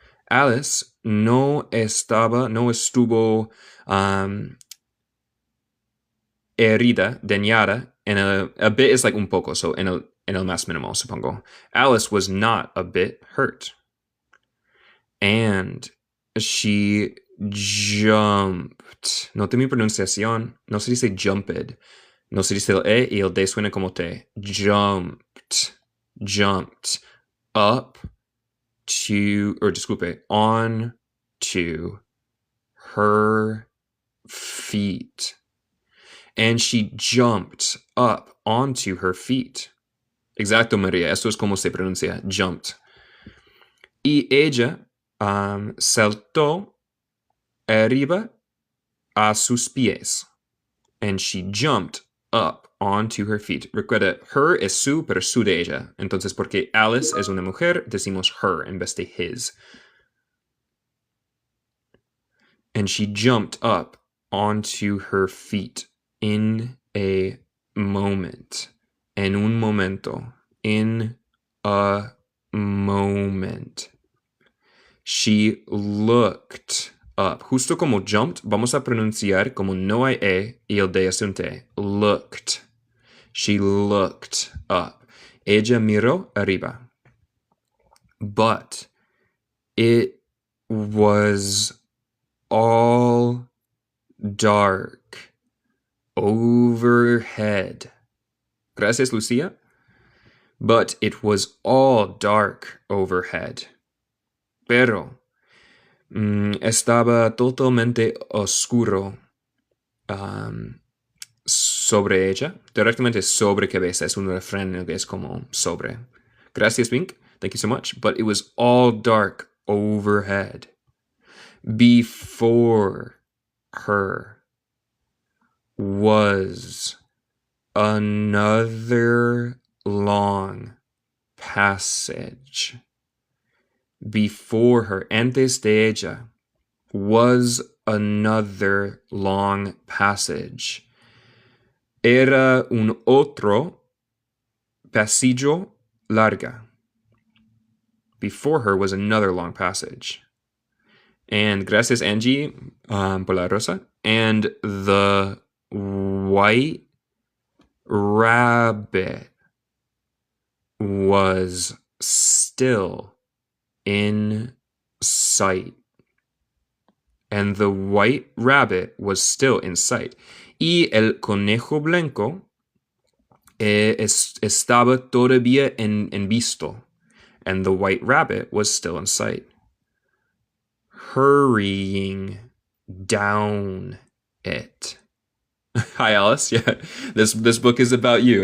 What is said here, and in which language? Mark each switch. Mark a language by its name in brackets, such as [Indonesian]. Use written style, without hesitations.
[Spanish] Alice no estuvo herida, dañada, [English] a bit is like [Spanish] un poco, so en el más mínimo, supongo. [English] Alice was not a bit hurt. And she jumped. [Spanish] Note mi pronunciación. No se dice jumped. No se dice el E y el D suena como T. [English] Jumped. Up to, or [Spanish] disculpe, [English] on to her feet. And she jumped up onto her feet. [Spanish] Exacto, María. Esto es como se pronuncia. Jumped. Y ella saltó arriba a sus pies. [English] And she jumped up onto her feet. [Spanish] Recuerda, her es su, pero su de ella. Entonces, porque Alice es una mujer, decimos her en vez de his. [English] And she jumped up onto her feet in a moment. [Spanish] En un momento. [English] In a moment. She looked up. [Spanish] Justo como jumped, vamos a pronunciar como no hay E y el D es un T. [English] Looked. She looked up. [Spanish] Ella miró arriba. [English] But it was all dark overhead. [Spanish] Gracias, Lucia. [English] But it was all dark overhead. [Spanish] Pero estaba totalmente oscuro sobre ella. Directamente sobre cabeza. Es un refrán que es como sobre. Gracias, Wink. [English] Thank you so much. But it was all dark overhead. Before her was another long passage. Before her, [Spanish] antes de ella, [English] was another long passage. [Spanish] Era un otro pasillo larga. [English] Before her was another long passage. [Spanish] And gracias, Angie, por la rosa. [English] And the white rabbit was still in sight. And the white rabbit was still in sight. [Spanish] Y el conejo blanco estaba todavía en visto. [English] And the white rabbit was still in sight. Hurrying down it. Hi, Alice. Yeah, this book is about you.